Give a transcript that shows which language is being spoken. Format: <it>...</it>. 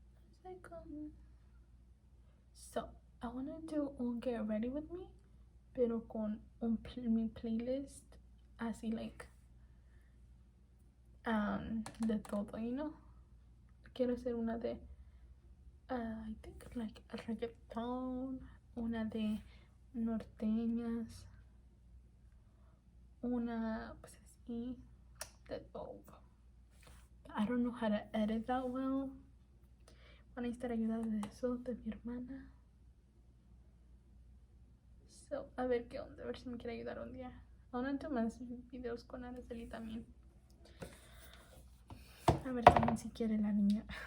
<en>It's like so I wanna do un Get Ready With Me,</en> <es>pero con mi playlist así</es> <en>like</en> <es>de todo,</es> <en>you know.</en> <es>Quiero hacer una de</es> <en>I think like</en> <es>reggaeton, una de norteñas, una pues así de todo.</es> <en>I don't know how to edit that well.</en> <es>Van a necesitar ayuda de eso de mi hermana. So, a ver qué onda, a ver si me quiere ayudar un día. Ahora tengo más videos con Araceli también. A ver también si quiere la niña.</es>